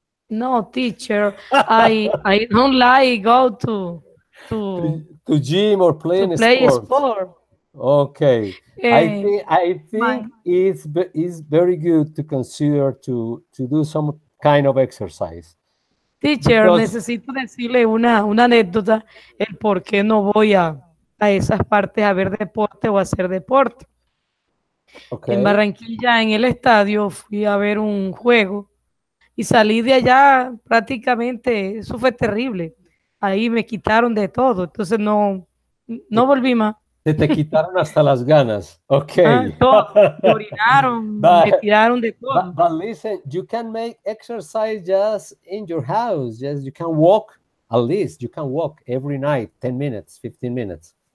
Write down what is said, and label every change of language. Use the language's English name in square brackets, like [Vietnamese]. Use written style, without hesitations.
[English] No, teacher. I don't like go to To gym or playing play sports? sport. Okay. Eh, I think Mine. it's very good to consider to do some kind of exercise teacher, because [Spanish] necesito decirle una anécdota, el por qué no voy a esas partes a ver deporte o a hacer deporte. En [English] okay. [Spanish] Barranquilla, en el estadio, fui a ver un juego y salí de allá prácticamente, eso fue terrible. Ahí me quitaron de todo, entonces no volví más. Se te quitaron hasta las ganas. Ah, [English] Okay. [Spanish] todo, me orinaron, me [English] but, [Spanish] tiraron de todo. [English] but listen, you can make exercise just in your house. Just you can walk, at least you can walk every night, 10 minutes, 15 minutes.